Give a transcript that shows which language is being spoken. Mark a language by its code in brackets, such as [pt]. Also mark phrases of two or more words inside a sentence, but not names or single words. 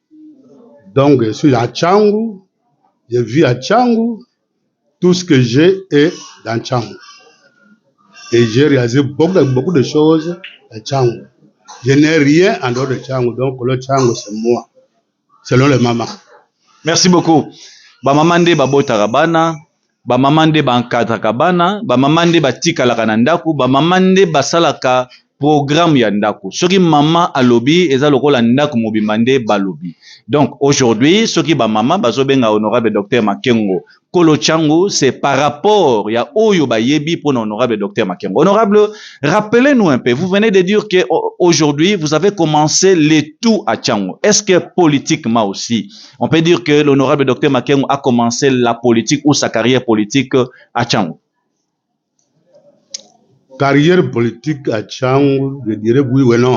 [fr] Donc, je suis à Tchango, je vis à Tchango, tout ce que j'ai est dans Tchango. Et j'ai réalisé beaucoup de choses à Tchango. Je n'ai rien en dehors de Tchango, donc le Tchango, c'est moi, selon les mamans. Merci beaucoup. [ln] Ba mamande ba botarabana, ba mamande ba encadrakabana, ba mamande ba tikalaka na ndaku, ba mamande ba salaka programme ya ndaku. Soki mama alobi eza lokola ndaku mobimande balobi. [fr] Donc aujourd'hui, [ln] soki ba mama bazobenga honorable docteur Makengo Kolo Tchango, [fr] c'est par rapport [ln] ya oyo ba yebi pour honorable docteur Makengo. [fr] Honorable, rappelez-nous un peu, vous venez de dire que aujourd'hui vous avez commencé les tout à Tchango. Est-ce que politiquement aussi, on peut dire que l'honorable docteur Makengo a commencé la politique ou sa carrière politique à Tchango? Carrière politique à Tchango, je dirais oui ou non.